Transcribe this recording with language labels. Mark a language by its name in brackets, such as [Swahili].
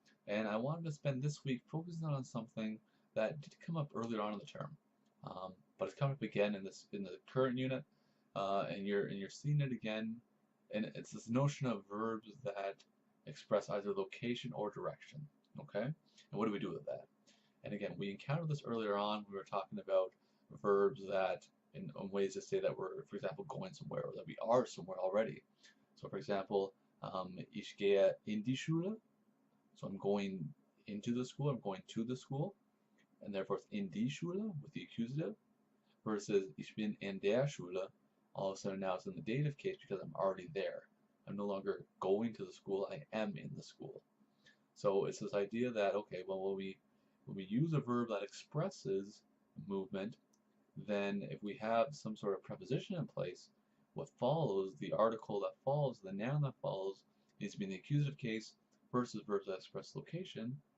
[English] And I wanted to spend this week focusing on something that did come up earlier on in the term, but it's coming up again in the current unit, and you're seeing it again, and it's this notion of verbs that express either location or direction, okay? And what do we do with that? And again, we encountered this earlier on. We were talking about verbs that in ways to say that we're, for example, going somewhere or that we are somewhere already. [German] So, for example, ich gehe in die Schule. [English] So I'm going into the school. I'm going to the school, and therefore it's in die Schule with the accusative. [German] Versus ich bin in der Schule. [English] All of a sudden now it's in the dative case because I'm already there. I'm no longer going to the school. I am in the school. So it's this idea that okay, well, when we use a verb that expresses movement, then if we have some sort of preposition in place, what follows, the article that follows, the noun that follows, needs to be in the accusative case versus verbs that express location.